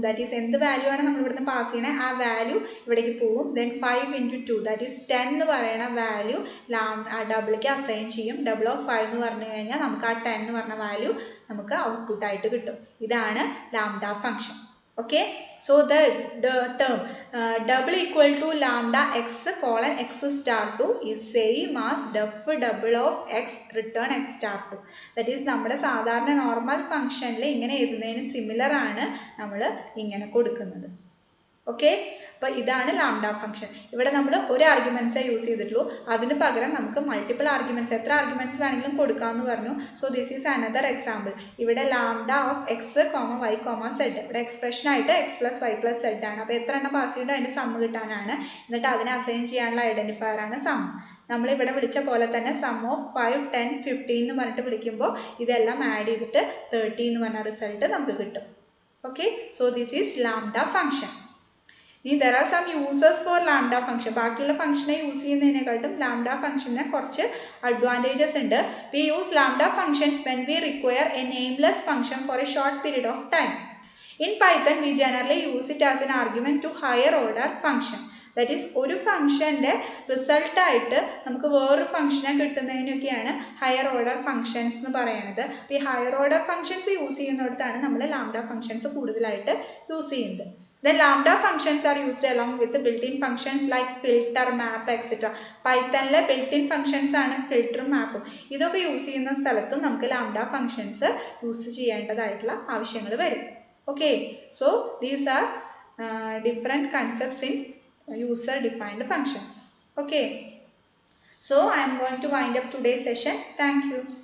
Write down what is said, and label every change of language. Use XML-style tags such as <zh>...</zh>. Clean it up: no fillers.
<en>that is</en> <ml>എന്ത് value ആണ് നമ്മൾ ഇവിടുന്ന് പാസ് ചെയ്യണേ ആ വാല്യൂ ഇവിടേക്ക് പോകും. ദെൻ 5 × 2</ml> <en>that is</en> <ml>10 എന്ന് പറയുന്ന വാല്യൂ ഡബിൾക്ക് അസൈൻ ചെയ്യും. ഡബിൾ ഓഫ് 5 എന്ന് പറഞ്ഞു കഴിഞ്ഞാൽ നമുക്ക് ആ 10 എന്ന് പറഞ്ഞ വാല്യൂ നമുക്ക് ഔട്ട്പുട്ട് ആയിട്ട് കിട്ടും. ഇതാണ് lambda function.</ml> <en>Okay, so the term double equal to lambda x colon x star 2 is same as def double of x return x star 2. That is</en> <ml>നമ്മുടെ സാധാരണ നോർമൽ ഫംഗ്ഷനിൽ ഇങ്ങനെ എഴുതുന്നതിന് സിമിലർ ആണ് നമ്മൾ ഇങ്ങനെ കൊടുക്കുന്നത്. ഓക്കെ, അപ്പോൾ ഇതാണ് ലാംഡ ഫംഗ്ഷൻ. ഇവിടെ നമ്മൾ ഒരു ആർഗ്യുമെന്റ്സേ യൂസ് ചെയ്തിട്ടുള്ളൂ. അതിന് പകരം നമുക്ക് മൾട്ടിപ്പിൾ ആർഗ്യുമെന്റ്സ് എത്ര ആർഗ്യുമെന്റ്സ് വേണമെങ്കിലും കൊടുക്കാമെന്ന് പറഞ്ഞു.</ml> <en>So this is another example.</en> <ml>ഇവിടെ lambda of X comma Y comma Z, ഇവിടെ എക്സ്പ്രഷൻ ആയിട്ട് X plus Y plus Z ആണ്. അപ്പോൾ എത്ര എണ്ണം പാസ് ചെയ്യുന്നുണ്ടോ അതിന്റെ സം കിട്ടാനാണ്. എന്നിട്ട് അതിനെ അസൈൻ ചെയ്യാനുള്ള ഐഡന്റിഫയർ ആണ് സം. നമ്മൾ ഇവിടെ വിളിച്ച പോലെ തന്നെ സം ഓഫ് 5, 10, 15 എന്ന് പറഞ്ഞിട്ട് വിളിക്കുമ്പോൾ ഇതെല്ലാം ആഡ് ചെയ്തിട്ട് 30 എന്ന് പറഞ്ഞ റിസൾട്ട് നമുക്ക് കിട്ടും.</ml> <en>Okay, so this is lambda function. There are some uses for lambda function.</en> <ml>ബാക്കിയുള്ള ഫംഗ്ഷനെ യൂസ് ചെയ്യുന്നതിനെക്കാട്ടും ലാംഡ ഫംഗ്ഷന് കുറച്ച് അഡ്വാൻറ്റേജസ് ഉണ്ട്.</ml> <en>We use lambda functions when we require a nameless function for a short period of time. In Python, we generally use it as an argument to higher order function. That is,</en> <ml>ഒരു ഫംഗ്ഷന്റെ result ആയിട്ട് നമുക്ക് വേറൊരു ഫംഗ്ഷനെ കിട്ടുന്നതിനൊക്കെയാണ് higher order functions എന്ന് പറയുന്നത്. അപ്പോൾ ഈ ഹയർ ഓർഡർ ഫംഗ്ഷൻസ് യൂസ് ചെയ്യുന്നിടത്താണ് നമ്മൾ ലാംഡ ഫംഗ്ഷൻസ് കൂടുതലായിട്ട് യൂസ് ചെയ്യുന്നത്.</ml> <en>Then lambda functions are used along with the built-in functions like filter, map, etc.</en> <ml>പൈത്തണിലെ built-in functions ആണ് ഫിൽറ്ററും മാപ്പും. ഇതൊക്കെ യൂസ് ചെയ്യുന്ന സ്ഥലത്തും നമുക്ക് ലാംഡ ഫംഗ്ഷൻസ് യൂസ് ചെയ്യേണ്ടതായിട്ടുള്ള ആവശ്യങ്ങൾ വരും.</ml> <en>Okay, so these are different concepts in user defined functions. Okay, so I am going to wind up today's session. Thank you.</en>